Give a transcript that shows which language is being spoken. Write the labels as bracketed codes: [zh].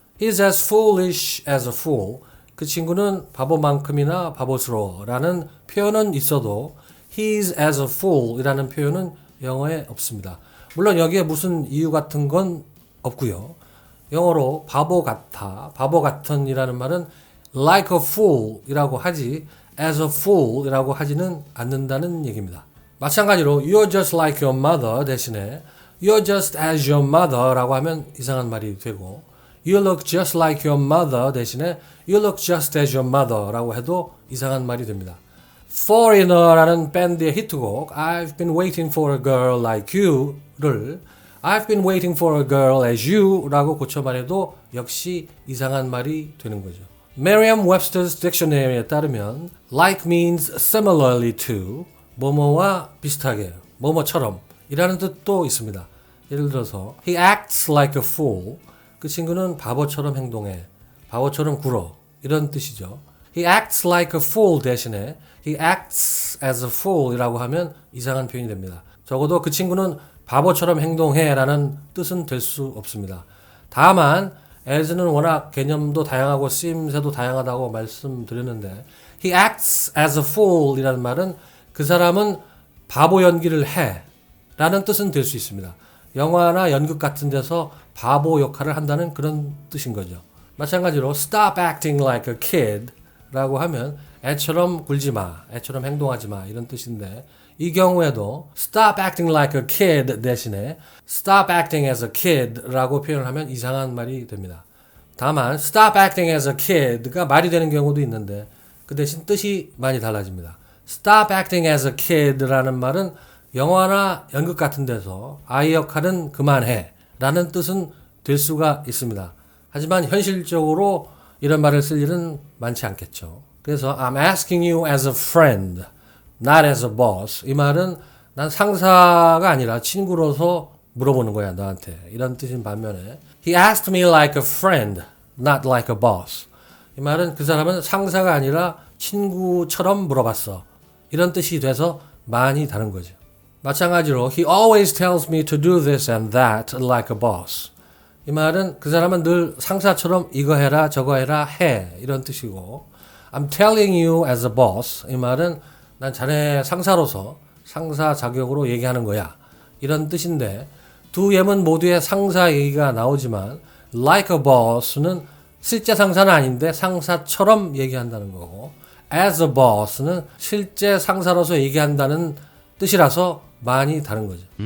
[en] He's as foolish as a fool [ko] 그 친구는 바보만큼이나 바보스러워 라는 표현은 있어도 [en] he's as a fool [ko] 이라는 표현은 영어에 없습니다. 물론 여기에 무슨 이유 같은 건 없고요. 영어로 바보 같아, 바보 같은 이라는 말은 like a fool 이라고 하지 as a fool 이라고 하지는 않는다는 얘기입니다. [en] 마찬가지로 you're just like your mother 대신에 you're just as your mother [ko] 라고 하면 이상한 말이 되고 [en] you look just like your mother 대신에 you look just as your mother [ko] 라고 해도 이상한 말이 됩니다. [en] Foreigner라는 [ko] 밴드의 히트곡 [en] I've been waiting for a girl like you를 I've been waiting for a girl as you [ko] 라고 고쳐 말해도 역시 이상한 말이 되는 거죠. Merriam-Webster's Dictionary에 따르면 [en] like means similarly to [ko] 뭐뭐와 비슷하게 뭐뭐처럼 이라는 뜻도 있습니다. 예를 들어서 [en] he acts like a fool [ko] 그 친구는 바보처럼 행동해 바보처럼 굴어 이런 뜻이죠. [en] He acts like a fool 대신에 he acts as a fool [ko] 이라고 하면 이상한 표현이 됩니다. 적어도 그 친구는 바보처럼 행동해 라는 뜻은 될 수 없습니다. 다만 as는 워낙 개념도 다양하고 쓰임새도 다양하다고 말씀드렸는데 [en] he acts as a fool [ko] 이라는 말은 그 사람은 바보 연기를 해 라는 뜻은 될 수 있습니다. 영화나 연극 같은 데서 바보 역할을 한다는 그런 뜻인 거죠. 마찬가지로 [en] stop acting like a kid [ko] 라고 하면 애처럼 굴지 마, 애처럼 행동하지 마 이런 뜻인데 이 경우에도 [en] stop acting like a kid [ko] 대신에 [en] stop acting as a kid [ko] 라고 표현을 하면 이상한 말이 됩니다. 다만 [en] stop acting as a kid [ko] 가 말이 되는 경우도 있는데 그 대신 뜻이 많이 달라집니다. [en] stop acting as a kid [ko] 라는 말은 영화나 연극 같은 데서 아이 역할은 그만해 라는 뜻은 될 수가 있습니다. 하지만 현실적으로 이런 말을 쓸 일은 많지 않겠죠. [en] 그래서 I'm asking you as a friend, not as a boss. [ko] 이 말은 난 상사가 아니라 친구로서 물어보는 거야 너한테. 이런 뜻인 반면에 [en] He asked me like a friend, not like a boss. [ko] 이 말은 그 사람은 상사가 아니라 친구처럼 물어봤어. 이런 뜻이 돼서 많이 다른 거죠. [en] 마찬가지로 He always tells me to do this and that like a boss. [ko] 이 말은 그 사람은 늘 상사처럼 이거 해라 저거 해라 해 이런 뜻이고 [en] I'm telling you as a boss. [ko] 이 말은 난 자네 상사로서 상사 자격으로 얘기하는 거야. 이런 뜻인데 두 예문 모두의 상사 얘기가 나오지만 like a boss는 실제 상사는 아닌데 상사처럼 얘기한다는 거고 as a boss는 실제 상사로서 얘기한다는 뜻이라서 많이 다른 거죠.